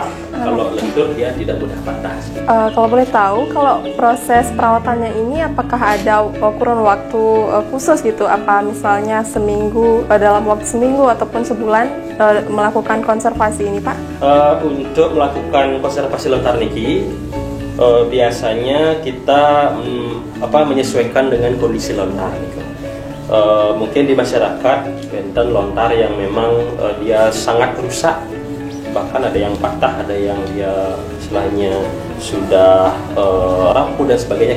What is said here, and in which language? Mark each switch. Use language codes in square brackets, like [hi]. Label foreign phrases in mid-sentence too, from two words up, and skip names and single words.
[id] Kalau lentur dia tidak mudah patah. Kalau boleh tahu, kalau proses perawatannya ini apakah ada kurun waktu khusus gitu? Apa misalnya seminggu, dalam waktu seminggu ataupun sebulan melakukan konservasi ini, Pak? Untuk melakukan konservasi lontar niki biasanya kita menyesuaikan dengan kondisi lontar. Mungkin di masyarakat enten lontar yang memang dia sangat rusak, bahkan ada yang patah, ada yang dia istilahnya sudah rapuh dan sebagainya.